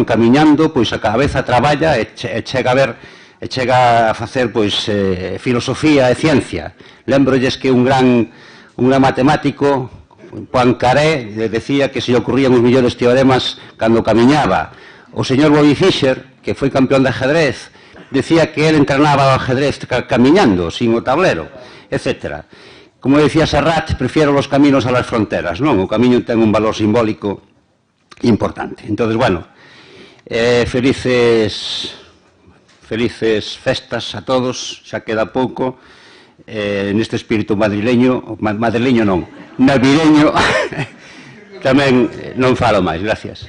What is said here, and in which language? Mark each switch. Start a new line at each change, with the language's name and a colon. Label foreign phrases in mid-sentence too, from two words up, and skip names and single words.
Galician: Camiñando, pois a cabeza traballa e chega a facer pois filosofía e ciencia. Lembrolles que un gran matemático, Poincaré, decía que se lle ocurrían os millores teoremas cando camiñaba. O señor Bobby Fischer, que foi campeón de ajedrez, decía que
Spanish: él entrenaba
Galician: o ajedrez camiñando, sin o tablero, etc.
Spanish: Como decía Serrat, prefiero los caminos a las fronteras,
Galician: non? O camiño ten un valor simbólico importante. Entón, bueno, felices festas a todos, xa queda pouco, neste espírito madrileño non, navideño, tamén non falo máis, gracias.